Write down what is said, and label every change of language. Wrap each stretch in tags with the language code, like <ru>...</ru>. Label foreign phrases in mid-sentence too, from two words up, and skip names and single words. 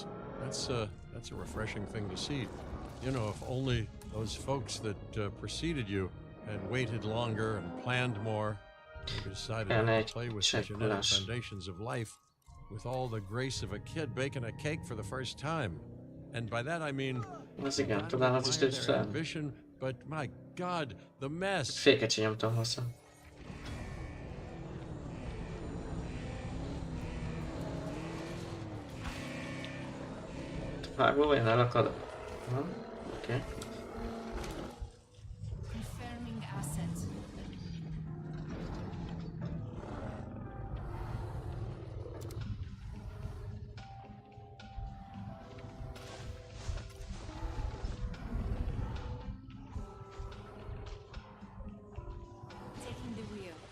<en>That's a refreshing thing to see. You know, if only those folks that preceded you had waited longer and planned more, maybe decided not to play with the genetic foundations of life with all the grace of a kid baking a cake for the first time. And by that I mean,</en> <hu>Az igen,</hu> <en>not</en> <hu>talán az is</hu> <en>their</en> <hu>tűnt fel.</hu> <en>ambition, but my God, the mess.</en> <hu>Féket sem nyomtam hozzá. Vágva vagy elakad? Aha, oké.</hu> <en>Confirming assets. Taking the wheel.</en>